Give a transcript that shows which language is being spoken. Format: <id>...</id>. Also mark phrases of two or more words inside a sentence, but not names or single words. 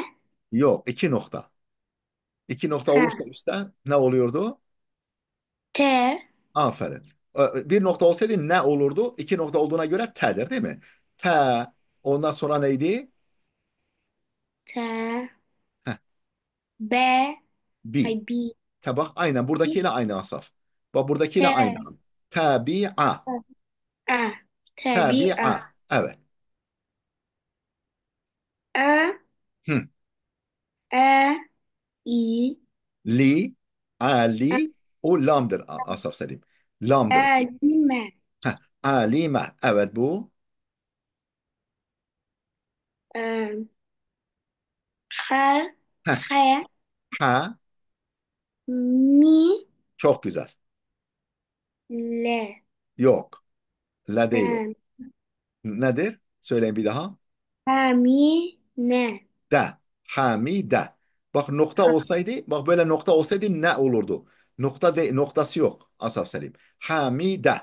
<tr>Yok. İki nokta. İki nokta</tr> <ar>ha,</ar> <tr>olursa üstte ne oluyordu?</tr> <ar>te,</ar> <tr>Aferin. Bir nokta olsaydı ne olurdu? İki nokta olduğuna göre t'dir değil mi? T. Ondan sonra neydi?</tr> <ar>te,</ar> <tr>Heh,</tr> <ar>be, bi. bi,</ar> <tr>Te bak aynen buradakiyle aynı Asaf. Bak buradakiyle aynı.</tr> <ar>te, Tabi'a. a, a, Tabi'a.</ar> <tr>Evet.</tr> <ar>e,</ar> <tr>Hı.</tr> <ar>e, i, Li. a,</ar> <tr>Ali. O lamdır Asaf Selim. Lamdır.</tr> <ar>elime,</ar> <tr>Heh. Alime. Evet bu.</tr> <ar>e, ha,</ar> <tr>Heh.</tr> <ar>he,</ar> <tr>Ha.</tr> <ar>mi,</ar> <tr>Çok güzel.</tr> <ar>le,</ar> <tr>Yok. La değil o.</tr> <ar>em,</ar> <tr>Nedir? Söyleyin bir daha.</tr> <ar>ha, mi, ne,</ar> <tr>De. Hamide. Bak nokta</tr> <ar>ha,</ar> <tr>olsaydı, bak böyle nokta olsaydı ne olurdu? Noktası yok Asaf Selim. Hamide.</tr>